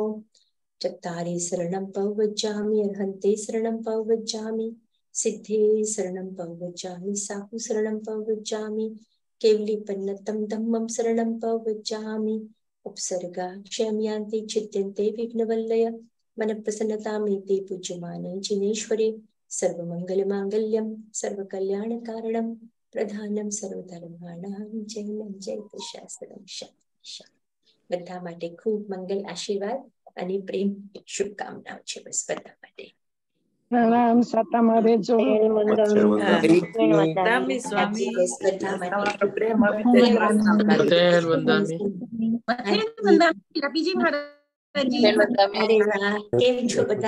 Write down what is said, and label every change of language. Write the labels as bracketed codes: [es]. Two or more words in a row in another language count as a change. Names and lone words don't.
[pra] चत्तारे शरणं पवज्जामि, अर्हंते शरणं पवज्जामि, सिद्धे शरणं पवज्जामि, साहु शरणं पवज्जामि, केवलिपन्नतं धम्मं शरणं पवज्जामि. [sa] उपसर्गा क्षम्यान्ति छिद्यन्ते विघ्नवल्लय, मन प्रसन्नतामेते पूज्यमाने जिनेश्वरे. सर्वमङ्गलमाङ्गल्यं सर्वकल्याणकारणं प्रधानं सर्वधर्माणां जयं जयतुशास्त्रं शास्त्रं. [gu] બધા માટે ખૂબ મંગલ આશીર્વાદ અને પ્રેમ શુભકામનાઓ છે બસ બધા માટે. પ્રણામ સાતામાં રહેજો. કેમ છો બધા?